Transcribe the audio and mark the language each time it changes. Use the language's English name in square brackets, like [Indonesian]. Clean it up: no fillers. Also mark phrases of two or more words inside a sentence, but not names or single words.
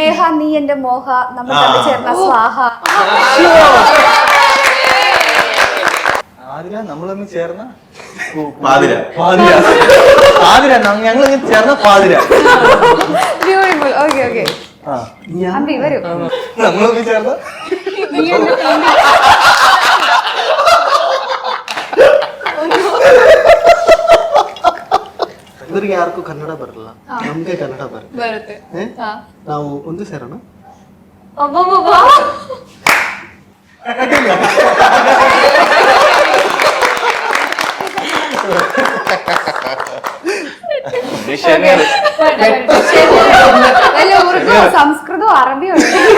[Malayalam] നേഹ നീ എന്റെ മോഹ, നമ്മൾ തമ്മിൽ ചേർന്ന സ്വാഹ. നമ്മൾ തമ്മിൽ ചേർന്ന പാതിര ഞങ്ങൾ ചേർന്ന പാതിര. ബ്യൂട്ടിഫുൾ. [English] okay okay, [Malayalam] അമ്പി വരൂ. നമ്മൾ തമ്മിൽ ചേർന്ന [Kannada] ಇವರಿಗೆ ಯಾರಿಗೂ ಕನ್ನಡ ಬರಲ್ಲ, ನಮ್ಗೆ ಕನ್ನಡ ಬರುತ್ತೆ. ನಾವು ಒಂದು ಸೇರೋಣ. [Malayalam] സംസ്കൃതവും അറബിയും ഉണ്ട്.